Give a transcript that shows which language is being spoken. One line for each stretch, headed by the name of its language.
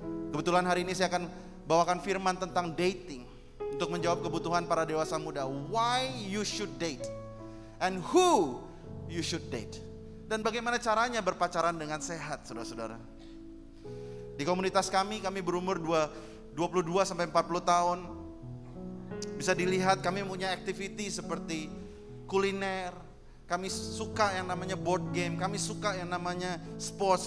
Indonesian: Kebetulan hari ini saya akan bawakan firman tentang dating untuk menjawab kebutuhan para dewasa muda.
English: Why you should date and who you should date.
Indonesian: Dan bagaimana caranya berpacaran dengan sehat, saudara-saudara. Di komunitas kami berumur 22 sampai 40 tahun. Bisa dilihat kami punya activity seperti kuliner. Kami suka yang namanya board game. Kami suka yang namanya sports.